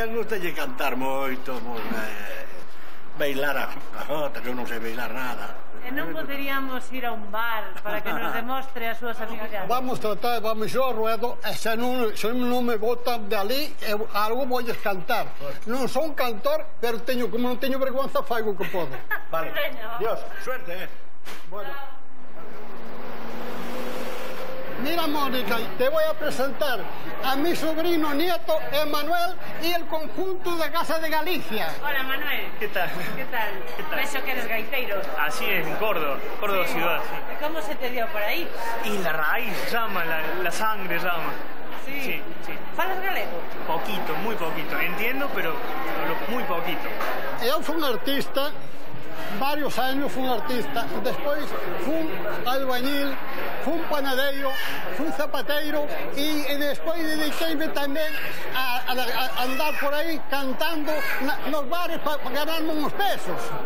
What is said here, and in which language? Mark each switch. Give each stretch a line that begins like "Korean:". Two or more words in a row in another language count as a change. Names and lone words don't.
Galician: El gustalle cantar moito, bailar a jota, que eu non sei bailar nada. E non poderíamos ir a un bar para que nos demostre as súas habilidades?
Spanish: Vamos yo a ruedo,
Galician: e se non me botan de ali, algo vou cantar. Non son cantor, pero como non teño vergonza, faigo o que podo.
Spanish: Vale, Dios, suerte, Bueno. Mira, Mónica, te voy a presentar a mi sobrino nieto Emanuel y el conjunto de Casa de Galicia. Hola, Manuel. ¿Qué tal? ¿Qué tal? Eso que eres gaiteiro. Así es, en Córdoba ciudad, sí. ¿Cómo se te dio por ahí? Y la raíz llama, la sangre llama.
Galician: Sí. ¿Falas galego?
Spanish: Poquito, muy poquito. Entiendo, pero muy poquito.
Galician: Eu fui un artista,
Spanish: varios años
Galician: fui un artista, despois fui albañil, fui un panadeiro, fui zapateiro e despois dediqueime tamén a andar por aí cantando nos bares para ganarme uns pesos.